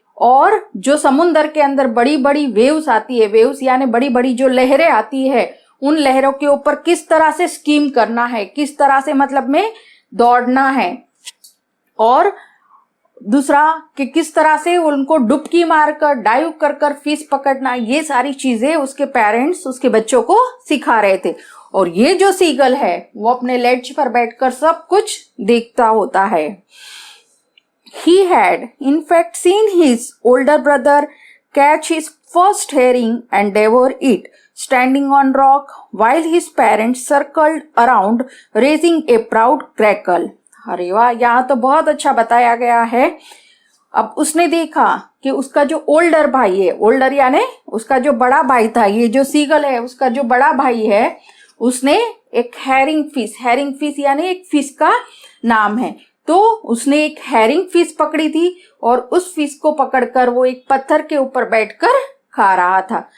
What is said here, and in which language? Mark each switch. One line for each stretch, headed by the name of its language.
Hindi: और जो समुद्र के अंदर बड़ी बड़ी वेव्स आती है, वेव्स यानी बड़ी बड़ी जो लहरें आती है, उन लहरों के ऊपर किस तरह से स्कीम करना है, किस तरह से मतलब में दौड़ना है, और दूसरा कि किस तरह से उनको डुबकी मारकर डाइव कर कर फिश पकड़ना, ये सारी चीजें उसके पेरेंट्स उसके बच्चों को सिखा रहे थे। और ये जो सीगल है वो अपने लेड्ज पर बैठकर सब कुछ देखता होता है।
English: He had in fact seen his older brother catch his first herring and devour it, standing on rock while his parents circled around raising a proud crackle.
Hindi: अरे वाह, यहाँ तो बहुत अच्छा बताया गया है। अब उसने देखा कि उसका जो ओल्डर भाई है, ओल्डर यानी उसका जो बड़ा भाई था, ये जो सीगल है उसका जो बड़ा भाई है, उसने एक हैरिंग फिश यानी एक फिश का नाम है, तो उसने एक हैरिंग फिश पकड़ी थी और उस फिश को पकड़कर वो एक पत्थर के ऊपर बैठकर खा रहा था।